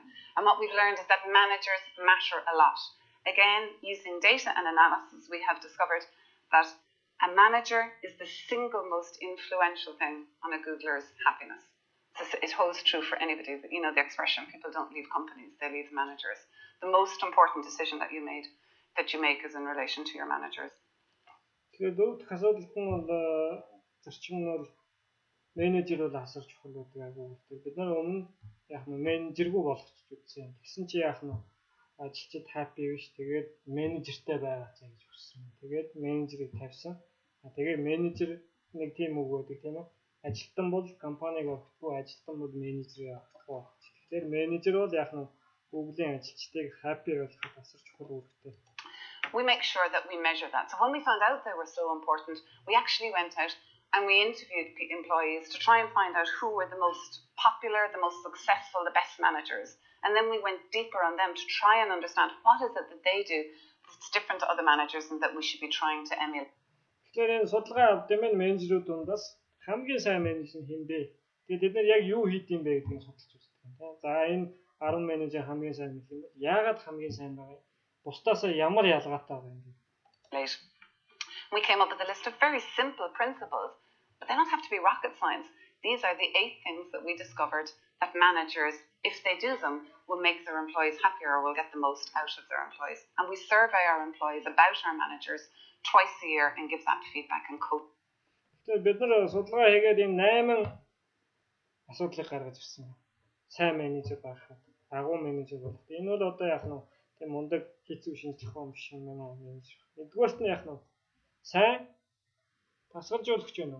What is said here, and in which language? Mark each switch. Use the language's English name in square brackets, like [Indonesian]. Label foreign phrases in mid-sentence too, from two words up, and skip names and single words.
[English] And what we've learned is that managers matter a lot. Again, using data and analysis, we have discovered that a manager is the single most influential thing on a Googler's happiness. It holds true for anybody. You know the expression, people don't leave companies, they leave managers. The most important decision that you make is in relation to your managers. [Mongolian] Тэгээд дөрөвт асуудал нь бол зарчим нь бол менежер бол асар чухал байдаг агуу. Бид нар өмнө яг нь менежергүй болгочих үзсэн. Тэгсэн чи яг нь ажилчид happy биш. Тэгээд менежертэй байгаа цаа гэж хүссэн. Тэгээд менежерийг тавьсан. Тэгээд менежер нэг тийм үг байдаг тийм ээ. Ажилтан бол компаниг огтгүй, ажилтан бол менежерийг огтгүй. Тэгэхээр менежер бол яг нь Google-ийн ажилчдыг happy болгоход асар чухал үүрэгтэй. [English] We make sure that we measure that. So when we found out they were so important, we actually went out and we interviewed employees to try and find out who were the most popular, the most successful, the best managers. And then we went deeper on them to try and understand what is it that they do that's different to other managers and that we should be trying to emulate. [Mongolian] Тэгэхээр энэ судалгаа авдсан менежерүүд дундаас хамгийн сайн менежер нь хэн бэ? Тэгээд бид нар яг юу хийд юм бэ гэдгийг судалж үздэг. За энэ 10 менежер хамгийн сайн гэх юм бол яагаад хамгийн сайн байгаа юм? Бусдаасаа ямар ялгаатай байгаа юм бэ? [English] We came up with a list of very simple principles, but they don't have to be rocket science. These are the 8 things that we discovered that managers, if they do them, will make their employees happier or will get the most out of their employees. And we survey our employees about our managers twice a year and give that feedback and coach. [Mongolian] Тэгээд бид нар судалгаа хийгээд энэ 8 асуудлыг гаргаж ирсэн байна. Сайн менежер байх, агуу менежер болох. Энэ бол одоо яг нь тийм мундаг хийцүү шинжлэх ухаан биш юм байна менежер. Нэгдүгээрт нь яг нь сайн тасгалжуулагч байна уу?